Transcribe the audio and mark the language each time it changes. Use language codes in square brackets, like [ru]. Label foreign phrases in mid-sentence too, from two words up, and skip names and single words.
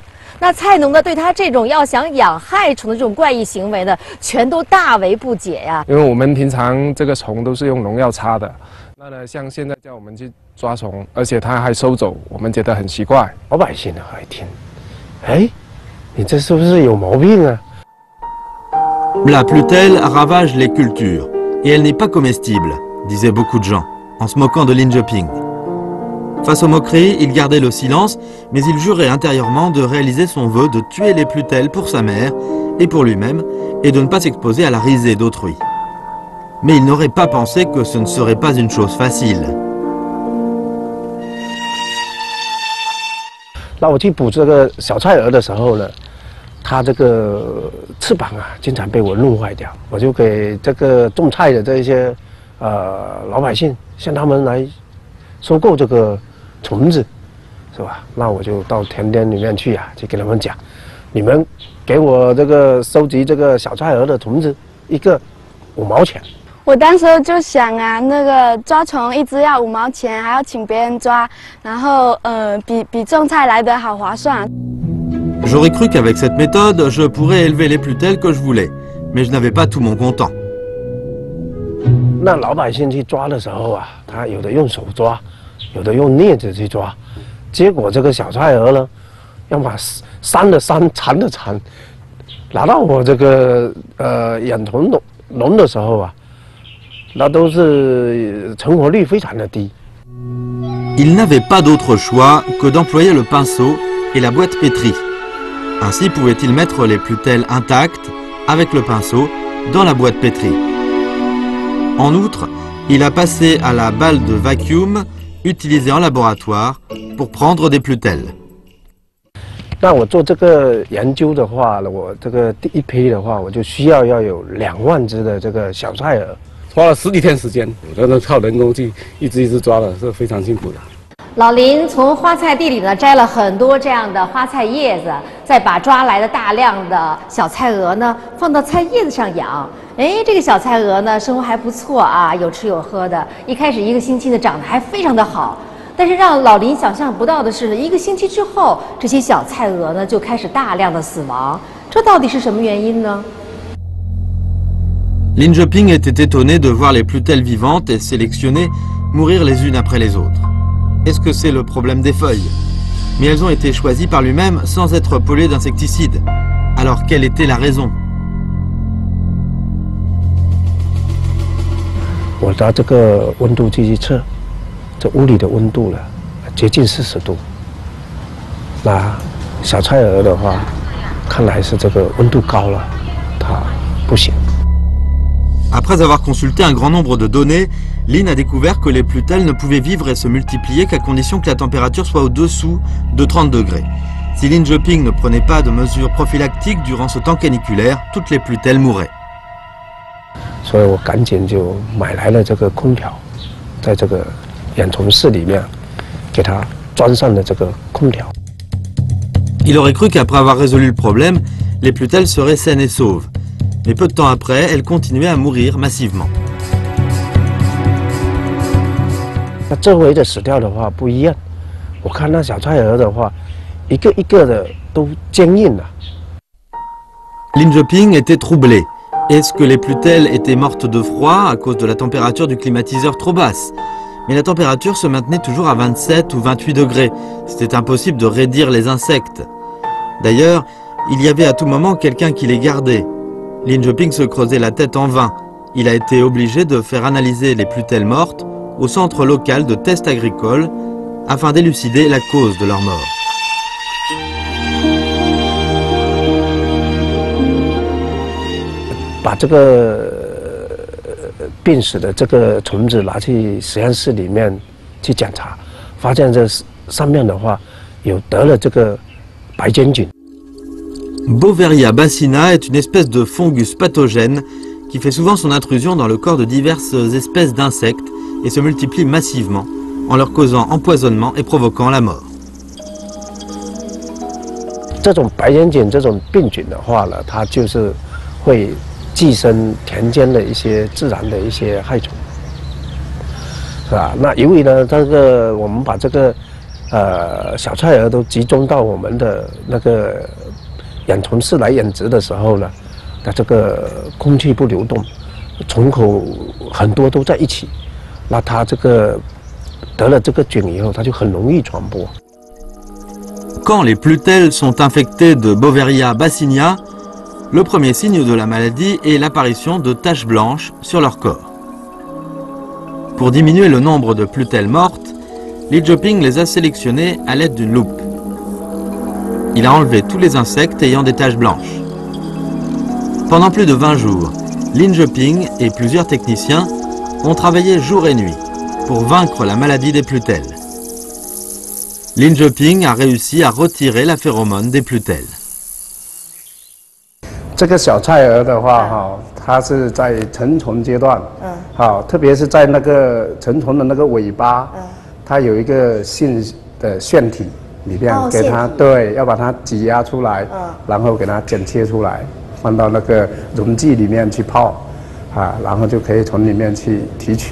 [zh] 那菜农呢对他这种要想养害虫的这种怪异行为呢，全都大为不解呀。因为我们平常这个虫都是用农药擦的，那呢像现在叫我们去抓虫，而且他还收走，我们觉得很奇怪。老百姓呢还听，哎，你这是不是有毛病啊？ [fr] La plutelle ravage les cultures et elle n'est pas comestible, disaient beaucoup de gens, en se moquant de Lin Zheping. Face aux moqueries, il gardait le silence, mais il jurait intérieurement de réaliser son vœu de tuer les plutelles pour sa mère et pour lui-même, et de ne pas s'exposer à la risée d'autrui. Mais il n'aurait pas pensé que ce ne serait pas une chose facile. [zh] 那我去捕这个小菜蛾的时候呢，它这个翅膀啊，经常被我弄坏掉，我就给这个种菜的这些老百姓，向他们来收购这个虫子，是吧？那我就到田里面去啊，就跟他们讲，你们给我这个收集这个小菜蛾的虫子，一个5毛钱。我当时就想啊，那个抓虫一只要5毛钱，还要请别人抓，然后比种菜来得好划算。 [fr] J'aurais cru qu'avec cette méthode, je pourrais élever les plutelles que je voulais, mais je n'avais pas tout mon content. [zh] 那老百姓去抓的时候啊，他有的用手抓，有的用镊子去抓，结果这个小菜蛾呢，要么扇的扇，缠的缠，拿到我这个养虫笼的时候啊，那都是成活率非常的低。 [fr] Il n'avait pas d'autre choix que d'employer le pinceau et la boîte pétrie. Ainsi pouvait-il mettre les plutelles intactes, avec le pinceau, dans la boîte pétrie. En outre, il a passé à la balle de vacuum utilisée en laboratoire pour prendre des plutelles. [zh] 那我做这个研究的话，我这个第一批的话，我就需要有2万只的这个小菜蛾，花了10几天时间，有的人靠人工去一只一只抓的，是非常辛苦的。老林从花菜地里呢摘了很多这样的花菜叶子，再把抓来的大量的小菜蛾呢放到菜叶子上养。哎，这个小菜蛾呢生活还不错啊，有吃有喝的。一开始1个星期呢长得还非常的好，但是让老林想象不到的是呢，1个星期之后，这些小菜蛾呢就开始大量的死亡。这到底是什么原因呢？ [fr] Lin Zheping était étonné de voir les plutelles vivantes et sélectionnées mourir les unes après les autres. Est-ce que c'est le problème des feuilles? Mais elles ont été choisies par lui-même sans être polluées d'insecticides. Alors quelle était la raison? [zh] 我拿这个温度计去测，这屋里的温度了，接近40度。那小菜蛾的话，看来是这个温度高了，它不行。 [fr] Après avoir consulté un grand nombre de données, Lin a découvert que les plutelles ne pouvaient vivre et se multiplier qu'à condition que la température soit au-dessous de 30 degrés. Si Lin Zheping ne prenait pas de mesures prophylactiques durant ce temps caniculaire, toutes les plutelles mourraient. [zh] 所以我赶紧就买来了这个空调，在这个养虫室里面，给它装上了这个空调。 [fr] Il aurait cru qu'après avoir résolu le problème, les plutelles seraient saines et sauves. Mais peu de temps après, elles continuaient à mourir massivement. [zh] 那周围的死掉的话不一样，我看那小菜蛾的话，一个一个的都坚硬了。 [fr] Lin Zheping était troublé. Est-ce que les plutelles étaient mortes de froid à cause de la température du climatiseur trop basse? Mais la température se maintenait toujours à 27 ou 28 degrés. C'était impossible de raidir les insectes. D'ailleurs, il y avait à tout moment quelqu'un qui les gardait. Lin Zheping se creusait la tête en vain. Il a été obligé de faire analyser les plutelles mortes au centre local de tests agricoles afin d'élucider la cause de leur mort. [zh] 把这个病死的这个虫子拿去实验室里面去检查，发现这上面的话有得了这个白尖菌。 [fr] Beauveria bassina est une espèce de fungus pathogène qui fait souvent son intrusion dans le corps de diverses espèces d'insectes et se multiplie massivement en leur causant empoisonnement et provoquant la mort. [zh] 这种白眼菌这种病菌的话呢，它就是会寄生田间的一些自然的一些害虫，是吧？那由于呢，这个我们把这个小菜蛾都集中到我们的那个养虫室来养殖的时候呢，那这个空气不流动，虫口很多都在一起，那它这个得了这个菌以后，它就很容易传播。 [fr] Quand les plutelles sont infectées de Beauveria bassinia, le premier signe de la maladie est l'apparition de taches blanches sur leur corps. Pour diminuer le nombre de plutelles mortes, Li Zheping les a sélectionnées à l'aide d'une loupe. Il a enlevé tous les insectes ayant des taches blanches. Pendant plus de 20 jours, Li Zheping et plusieurs techniciens ont travaillé jour et nuit pour vaincre la maladie des plutelles. Li Zheping a réussi à retirer la phéromone des plutelles. [zh] 这个小菜蛾的话，它是在成虫阶段，特别是在那个成虫的那个尾巴，它有一个性的腺体里面，给它对，要把它挤压出来，然后给它剪切出来，放到那个溶剂里面去泡，然后就可以从里面去提取。